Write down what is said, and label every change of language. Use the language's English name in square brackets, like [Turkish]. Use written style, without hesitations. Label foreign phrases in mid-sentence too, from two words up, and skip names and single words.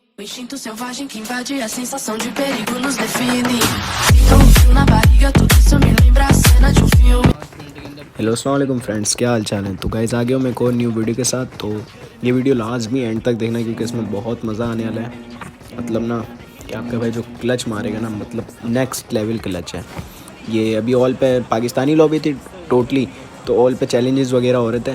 [Portuguese] instinto selvagem que invade a sensação de perigo nos define. Então um frio na barriga, tudo isso me lembra a cena de um filme. [Hindi] हेलो [Arabic] السلام عليكم [Hindi] फ्रेंड्स, क्या हाल चाल है। तो गाइस आ गया हूँ मैं एक और [English] new video [Hindi] के साथ। तो ये वीडियो लाजमी एंड तक देखना क्योंकि इसमें बहुत मज़ा आने वाला है। मतलब ना कि आपका भाई जो क्लच मारेगा ना, मतलब [English] next level clutch [Hindi] है ये। अभी ऑल पे पाकिस्तानी लॉबी थी टोटली, तो ऑल पे चैलेंजेस वगैरह हो रहे थे।